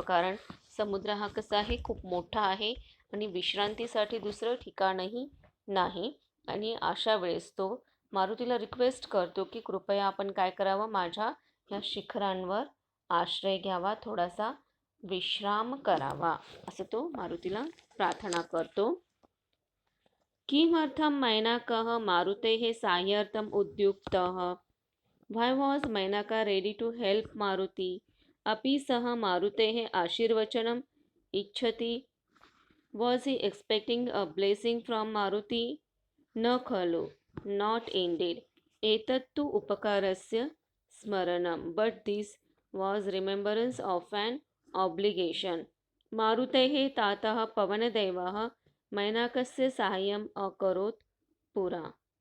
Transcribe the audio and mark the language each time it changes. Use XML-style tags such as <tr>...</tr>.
<mr>कारण समुद्र हा कसा आहे, खूप मोठा आहे आणि विश्रांतीसाठी दुसरं ठिकाणही नाही. आणि अशा वेळेस तो मारुतीला रिक्वेस्ट करतो की कृपया आपण काय करावं, माझ्या ह्या शिखरांवर आश्रय घ्यावा, थोडासा विश्राम करावा, असं तो मारुतीला प्रार्थना करतो.</mr> <sa>किमर्थं मैनाकः मारुतेः साहाय्यार्थम् उद्युक्तः?</sa> <en>Why was Mainaka ready to help Maruti?</en> <sa>अपि सः मारुतेः आशीर्वचनम् इच्छति.</sa> <en>Was he expecting a blessing from Maruti?</en> <sa>न खलु,</sa> <en>not indeed.</en> <sa>एतत्तु उपकारस्य स्मरणं,</sa> <en>but this was remembrance of an obligation.</en> <sa>मारुतेः तातः पवनदेवः मैनाकस्य साहाय्यम् अकरोत् पुरा.</sa>